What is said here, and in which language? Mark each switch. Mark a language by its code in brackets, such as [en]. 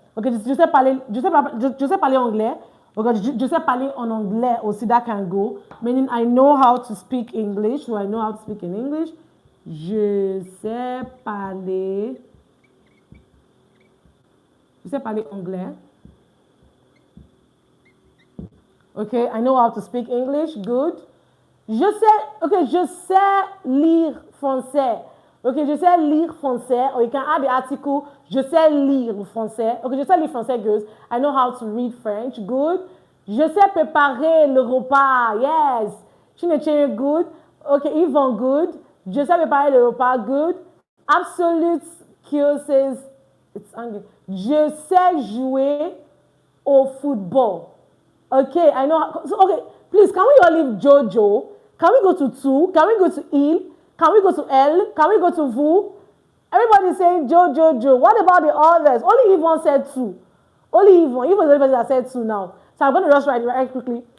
[fr] Okay, je sais parler anglais. Okay, je sais parler en anglais aussi, [en] that can go. Meaning, I know how to speak English, so I know how to speak in English. [fr] Je sais parler anglais. [en] Okay, I know how to speak English. Good. [fr] Je sais, okay, je sais lire français. Okay, je sais lire français. [en] Or you can add the article, [fr] je sais lire français. Okay, je sais lire français, girls. [en] I know how to read French. Good. [fr] Je sais préparer le repas. Yes. Chinechere, good. Okay, Yvonne, good. Je sais préparer le repas. [en] Good. Absolute kill says, it's angry. [fr] Je sais jouer au football. [en] Okay, I know. So, okay, please, can we all leave Jojo? Can we go to two? Can we go to Il? Can we go to L? Can we go to Vous? Everybody's saying Jojo. What about the others? Only Yvonne said two. Only Yvonne. Yvonne's the only person that said two now. So I'm going to just write it right quickly.